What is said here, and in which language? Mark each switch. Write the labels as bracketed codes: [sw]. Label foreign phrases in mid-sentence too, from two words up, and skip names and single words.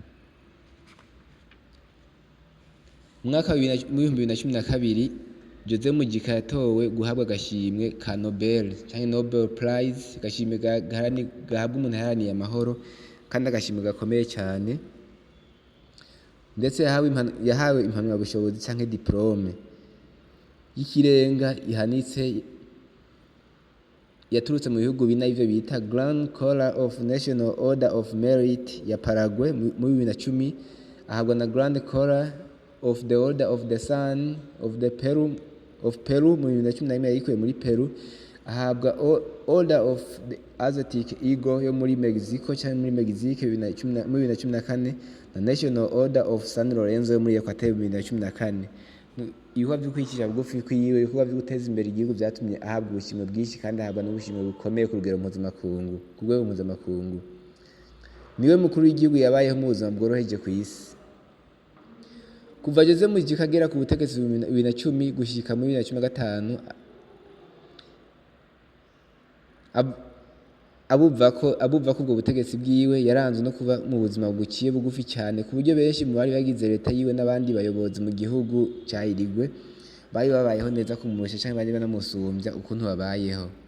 [rw] Mu mwaka wa 2012 Jose MUJICA yatowe guhabwa agashimwe ka Nobel cyangwa Nobel Prize, agashimwe gahabwa umuntu yaharaniye amahoro kandi agashimwe gakomeye cyane, ndetse yahawe impamyabushobozi cyangwa diplome y'ikirenga ihanitse yaturutse mu bihugu bine ivyo bita Grand Collar of National Order of Merit ya Paraguay mu 2010, ahabwa na Grand Collar of the Order of the Sun of Peru mu 2011 yayikuye muri Peru, ahabwa Order of the Aztec Eagle yo muri Mexico cyangwa muri Mexique mu 2014 na National Order of San Lorenzo yo muri Equateur mu 2014. [rn] Ibikorwa byo kwicisha bugufi kwiwe, ibikorwa byo guteza imbere igihugu byatumye ahabwa ubushimwe bwinshi kandi ahabwa n'ubushimwe bukomeye ku rwego mpuzamakungu. Niwe mukuru w'igihugu yabayeho mu buzima bworoheje ku isi. Kuva Jose MUJICA agera ku butegetsi 2010 gushika muri 2015 abuva ko ubwo butegetsi bwiwe yaranzwe no kuba mu buzima buciye bugufi cyane ku buryo benshi mu bari bagize leta yiwe n'abandi bayobozi mu gihugu cya Uruguay bari babayeho neza kumurusha cyangwa bari banamusumbya ukuntu babayeho.